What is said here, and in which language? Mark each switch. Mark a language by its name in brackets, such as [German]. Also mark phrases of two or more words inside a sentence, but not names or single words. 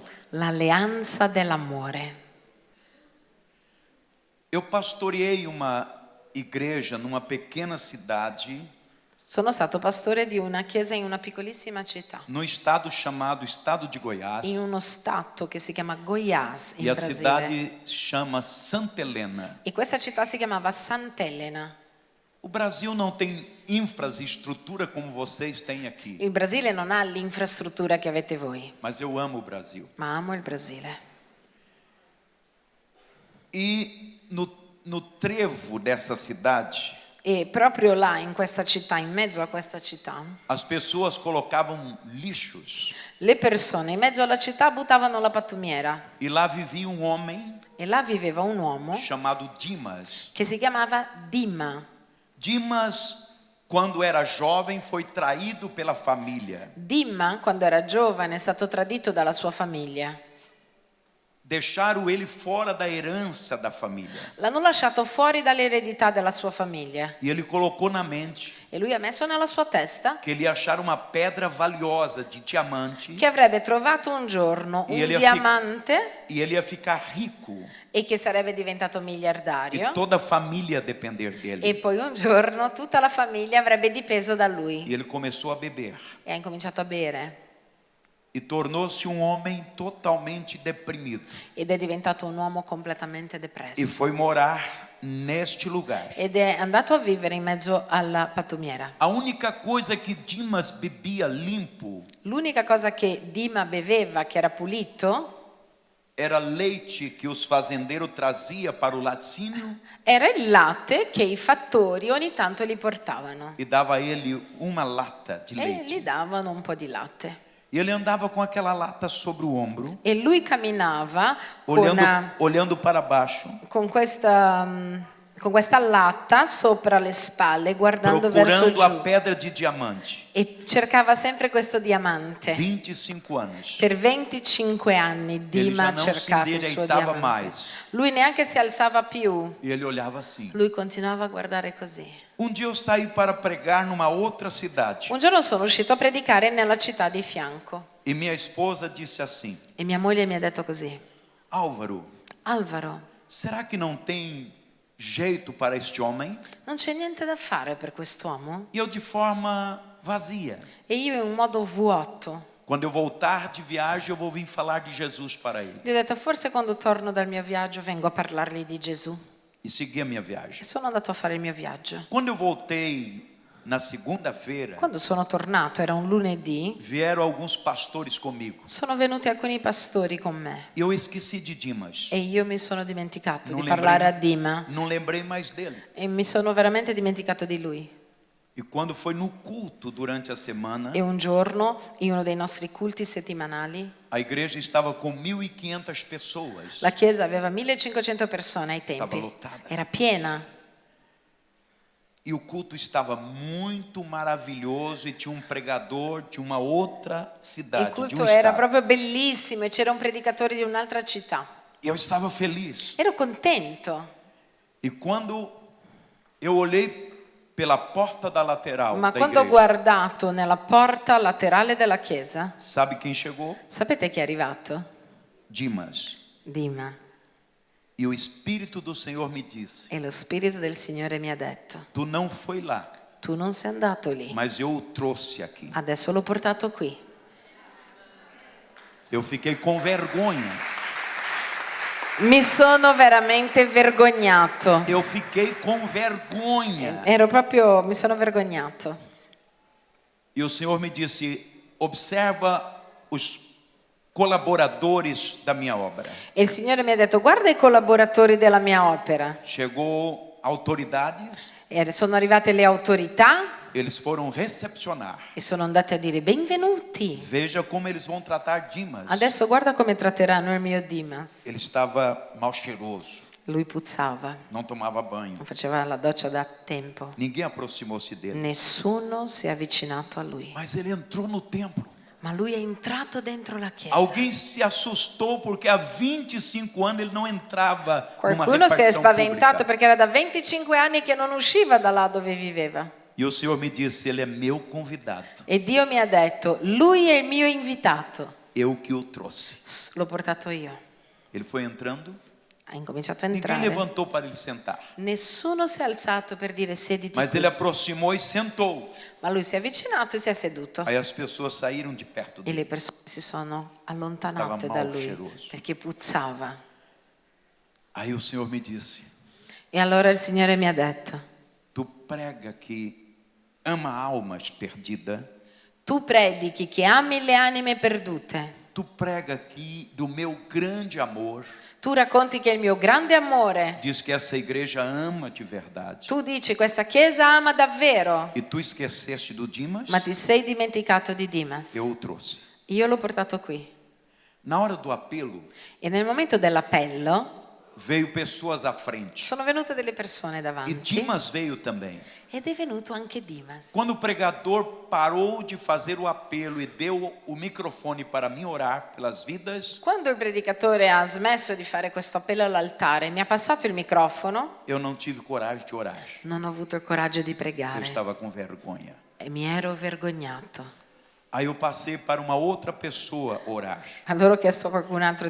[Italian] L'alleanza dell'amore. [Portuguese] Eu pastoreei uma igreja numa pequena cidade [Italian] Sono stato pastore di una chiesa in una piccolissima città, [Portuguese] no estado chamado Estado de Goiás [Italian] in uno stato che si chiama Goiás in [Portuguese] e a [Italian] Brasile. [Portuguese] cidade chama Santa Helena. [Italian] E questa città si chiamava Sant'Elena. [Portuguese] O Brasil não tem infraestrutura como vocês têm aqui, [Italian] Il Brasile non ha l'infrastruttura che avete voi, [Portuguese] mas eu amo o Brasil. [Italian] ma amo il Brasile. [Portuguese] E no trevo dessa cidade, [Italian] E proprio là, in questa città, in mezzo a questa città, [Portuguese] as pessoas colocavam lixos [Italian] le persone in mezzo alla città buttavano la pattumiera. [Portuguese] e lá vivia um homem [Italian] E là viveva un uomo [Portuguese] chamado Dimas. [Italian] che si chiamava Dima. [Portuguese] Dimas, quando era jovem, foi traído pela família. [Italian] Dima, quando era giovane, è stato tradito dalla sua famiglia. [Portuguese] Deixaram ele fora da herança da família. [Italian] L'hanno lasciato fuori dall'eredità della sua famiglia. [Portuguese] E ele colocou na mente [Italian] E lui ha messo nella sua testa [Portuguese] que ele ia achar uma pedra valiosa de diamante [Italian] che avrebbe trovato un giorno un [Portuguese] E ele ia [Italian] diamante [Portuguese] e ele ia ficar rico [Italian] e che sarebbe diventato [Portuguese] e [Italian] miliardario. [Portuguese] toda a família ia depender [Italian] E [Portuguese] dele. [Italian] poi un giorno tutta la famiglia avrebbe dipeso da lui. [Portuguese] E ele começou a beber [Italian] E ha incominciato a bere. [Portuguese] e tornou-se um homem totalmente deprimido [Italian] Ed è diventato un uomo completamente [Portuguese] e [Italian] depresso. [Portuguese] foi morar neste lugar. [Italian] Ed è andato a vivere in mezzo alla pattumiera. [Portuguese] A única coisa que Dimas bebia limpo [Italian] L'unica cosa che Dima beveva, che era pulito, [Portuguese] era leite que os fazendeiros trazia para o laticínio [Italian] era il latte che i fattori ogni tanto gli portavano. [Portuguese] e dava a ele uma lata de [Italian] E gli [Portuguese] leite. [Italian] davano un po' di latte. [Portuguese] E ele andava com aquela lata sobre o ombro, [Italian] E lui camminava [Portuguese] olhando para baixo, [Italian] con questa latta sopra le spalle, guardando verso [Portuguese] procurando a [Italian] giù. [Portuguese] pedra de diamante. [Italian] E cercava sempre questo diamante. [Portuguese] 25 anos. [Italian] Per 25 anni Dima ha [Portuguese] Ele já não se [Italian] cercato il suo [Portuguese] endireitava [Italian] diamante. [Portuguese] mais. [Italian] Lui neanche si alzava più. [Portuguese] E ele olhava assim. [Italian] Lui continuava a guardare così. [Portuguese] Um dia eu saí para pregar numa outra cidade. [Italian] Un giorno sono uscito a predicare nella città di fianco [Portuguese] E minha esposa disse assim: [Italian] e mia moglie mi ha detto così: [Portuguese] Álvaro, [Italian] Alvaro, [Portuguese] será que não tem jeito para este homem? [Italian] non c'è niente da fare per quest'uomo? [Portuguese] E eu de forma vazia. [Italian] E io in un modo vuoto [Portuguese] Quando eu voltar de viagem, eu vou vir falar de Jesus para ele. [Italian] gli ho detto: forse quando torno dal mio viaggio vengo a parlargli di Gesù. [Portuguese] E segui a minha [Italian] E [Portuguese] viagem. [Italian] sono andato a fare il mio viaggio. [Portuguese] Quando eu voltei na segunda-feira, [Italian] Quando sono tornato, era un lunedì, [Portuguese] vieram alguns pastores comigo. [Italian] sono venuti alcuni pastori con me [Portuguese] E eu esqueci de Dimas. [Italian] e io mi sono dimenticato [Portuguese] Non [Italian] di parlare a [Portuguese] lembrei, [Italian] Dima [Portuguese] não lembrei mais dele. [Italian] e mi sono veramente dimenticato di lui. [Portuguese] E quando foi no culto durante a semana, [Italian] E un giorno, in uno dei nostri culti settimanali, [Portuguese] a igreja estava com 1.500 pessoas. [Italian] la chiesa aveva 1500 persone ai tempi, [Portuguese] Stava lottata. [Italian] era piena. [Portuguese] E o culto estava muito maravilhoso e tinha um pregador de uma outra [Italian] Il [Portuguese] cidade, de [Italian] culto [Portuguese] um [Italian] era [Portuguese] estado. [Italian] proprio bellissimo e c'era un predicatore di un'altra città. [Portuguese] E eu estava feliz. [Italian] Ero contento, [Portuguese] E quando eu olhei pela porta da lateral [Italian] ma [Portuguese] da [Italian] quando ho [Portuguese] igreja, [Italian] guardato nella porta laterale della chiesa, [Portuguese] sabe quem chegou? [Italian] sapete chi è arrivato? [Portuguese] Dimas. [Italian] Dima. [Portuguese] E o Espírito do Senhor me disse: [Italian] E lo Spirito del Signore mi ha detto, [Portuguese] tu não foi lá, [Italian] tu non sei andato lì, [Portuguese] mas eu o trouxe aqui. [Italian] adesso l'ho portato qui. [Portuguese] Eu fiquei com vergonha. [Italian] Mi sono veramente vergognato. [Portuguese] Eu fiquei com vergonha. [Italian] Mi sono vergognato. [Portuguese] E o Senhor me disse: observa os colaboradores da minha obra. [Italian] E il Signore mi ha detto, guarda i collaboratori della mia opera. [Portuguese] Chegou autoridades, [Italian] E sono arrivate le autorità [Portuguese] eles foram recepcionar. [Italian] e sono andate a dire, benvenuti. [Portuguese] Veja como eles vão tratar Dimas. [Italian] Adesso guarda come tratteranno il mio Dimas. [Portuguese] Ele estava mal cheiroso, [Italian] Lui puzzava, [Portuguese] não tomava banho. [Italian] non faceva la doccia da tempo. [Portuguese] Ninguém aproximou-se dele. [Italian] Nessuno si è avvicinato a lui. [Portuguese] Mas ele entrou no templo. [Italian] Ma lui è entrato dentro la chiesa. [Portuguese] Alguém se assustou porque há 25 anos ele não entrava numa [Italian] Qualcuno si è [Portuguese] repartição [Italian] spaventato [Portuguese] pública. [Italian] perché era da 25 anni che non usciva da là dove viveva. [Portuguese] E o Senhor me disse: ele é meu convidado. [Italian] E Dio mi ha detto, lui è il mio invitato. [Portuguese] Eu que o trouxe. [Italian] L'ho portato io. [Portuguese] Ele foi entrando. [Italian] Ha incominciato a [Portuguese] Ninguém [Italian] entrare. [Portuguese] levantou para ele sentar. [Italian] Nessuno si è alzato per dire sediti [Portuguese] Mas [Italian] qui. [Portuguese] ele aproximou e sentou. [Italian] Ma lui si è avvicinato e si è seduto. [Portuguese] Aí as pessoas saíram de perto [Italian] E [Portuguese] dele. [Italian] le persone si sono allontanate [Portuguese] Stava [Italian] da lui [Portuguese] malcheiroso. [Italian] perché puzzava. [Portuguese] Aí o Senhor me disse: [Italian] E allora il Signore mi ha detto, [Portuguese] tu prega que ama almas perdidas. [Italian] tu predichi che ami le anime perdute. [Portuguese] Tu prega aqui do meu grande amor. [Italian] Tu racconti che il mio grande amore. [Portuguese] Diz que essa igreja ama de verdade. [Italian] Tu dici questa chiesa ama davvero. [Portuguese] E tu esqueceste do Dimas? [Italian] Ma ti sei dimenticato di Dimas. [Portuguese] Eu o trouxe. [Italian] Io l'ho portato qui. [Portuguese] Na hora do apelo, [Italian] E nel momento dell'appello [Portuguese] veio pessoas à frente. [Italian] sono venute delle persone [Portuguese] E [Italian] davanti. [Portuguese] Dimas veio também. [Italian] Ed è venuto anche Dimas. [Portuguese] Quando o pregador parou de fazer o apelo e deu o microfone para mim orar pelas vidas, [Italian] Quando il predicatore ha smesso di fare questo appello all'altare, mi ha passato il microfono, [Portuguese] eu não tive coragem de orar. [Italian] non ho avuto il coraggio di [Portuguese] Eu [Italian] pregare [Portuguese] estava com vergonha. [Italian] e mi ero vergognato. [Portuguese] Aí eu passei para uma outra pessoa orar. [Italian] Allora ho chiesto a qualcun altro di